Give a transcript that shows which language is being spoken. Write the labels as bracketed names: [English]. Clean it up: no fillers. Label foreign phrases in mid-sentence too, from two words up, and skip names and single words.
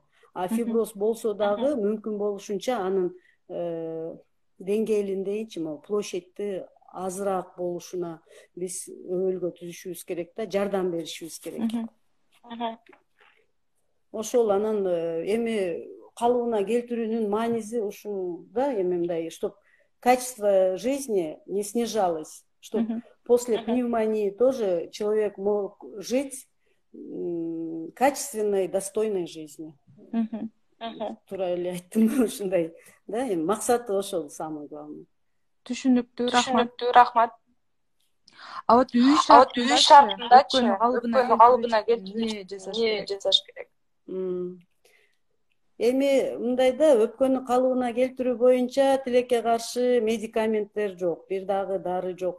[Kyrgyz] А фиброз болсо дагы мүмкүн болушунча анын деңгээлин дейинчи, площадьти азыраак болушуна биз өбөлгө түзүшүбүз керек да, жардам беришибиз керек. Ошол анан калыбына келтирүүнүн мааниси ушунда, мындай, [Russian] чтоб качество жизни не снижалось, чтобы после пневмонии тоже человек мог жить качественной, достойной жизнью. [Kyrgyz] Туура эле айттым ушундай, да, максаты ошол [Russian] самый главный. [Kyrgyz] Түшүнүктүү, рахмат. [Russian] А вот [Kyrgyz] үй шартындачы өпкөнү калыбына келтирүүнү эмне жасаш керек? Эми мындайда өпкөнү калыбына келтирүү боюнча тилекке каршы медикаменттер жок, бир дагы дары жок.